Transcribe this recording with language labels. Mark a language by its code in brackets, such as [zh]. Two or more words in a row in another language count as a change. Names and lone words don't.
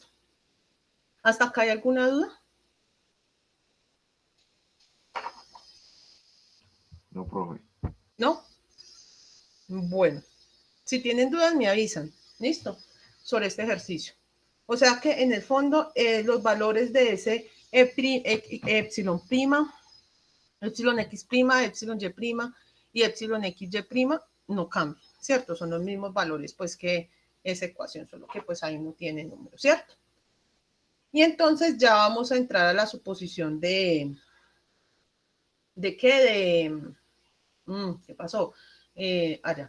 [es] ¿Hasta acá hay alguna duda? No, profe. ¿No? Bueno, si tienen dudas me avisan. ¿Listo? Sobre este ejercicio. O sea que en el fondo los valores de ese epsilon prima, epsilon x prima, epsilon y prima y epsilon x y prima no cambian, ¿cierto? Son los mismos valores pues que esa ecuación, solo que pues ahí no tiene número, ¿cierto? Y entonces ya vamos a entrar a la suposición ¿de qué? ¿Qué pasó? Allá.